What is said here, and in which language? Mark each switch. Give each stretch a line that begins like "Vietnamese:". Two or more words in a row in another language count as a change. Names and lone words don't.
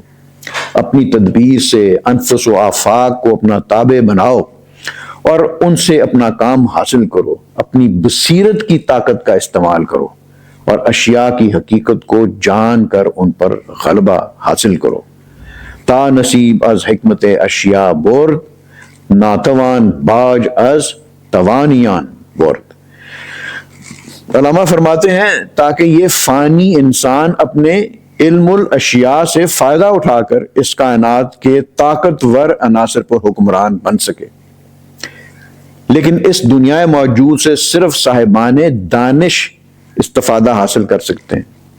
Urdu: اپنی تدبیر سے انفس و آفاق کو اپنا تابع بناؤ اور ان سے اپنا کام حاصل کرو، اپنی بصیرت کی طاقت کا استعمال کرو اور اشیاء کی حقیقت کو جان کر ان پر غلبہ حاصل کرو.
Persian: تا نصیب از حکمت اشیاء برد، ناتوان باج از توانیان برد.
Urdu: علامہ فرماتے ہیں تاکہ یہ فانی انسان اپنے علم الاشیاء سے فائدہ اٹھا کر اس کائنات کے طاقتور عناصر پر حکمران بن سکے، لیکن اس دنیا موجود سے صرف صاحبان دانش استفادہ حاصل کر سکتے ہیں.